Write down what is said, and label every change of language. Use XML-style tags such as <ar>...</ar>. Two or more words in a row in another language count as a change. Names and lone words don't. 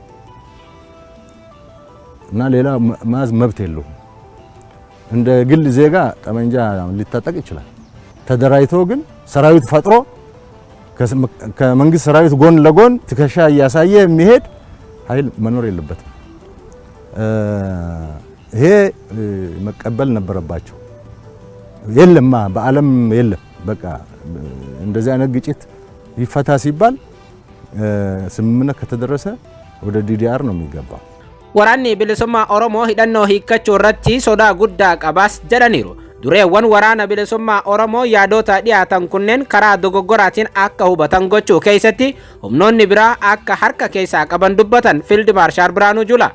<am>እና ሌላ ማዝ መብት የለውም። እንደ ግል ዜጋ ጠመንጃ ሊታጠቅ ይችላል። ተደራጅቶ ግን ሰራዊት ፈጥሮ ከመንግስት ሰራዊት ጎን ለጎን ትከሻ እያሳየ የሚሄድ ኃይል መኖር የለበትም። ይሄ መቀበል ነበረባቸው። የለማ በአለም የለም። በቃ እንደዚህ አይነት ግጭት ይፈታ ሲባል ስምምነት ከተደረሰ ወደ ዲዲአር ነው የሚገባው።</am> <om>Waraanni bilisummaa Oromoo hidhannoo hiikkachuu irratti sodaa guddaa qabaas jedhaniiru. Dureewwan waraana bilisummaa Oromoo yaadota dhiyaatan kunneen karaa dogoggoraatiin akka hubatan gochuu keessatti humnoonni biraa akka harka keessaa qaban dubbatan Fiild Maarshaal Biraanuu Juulaa.</om>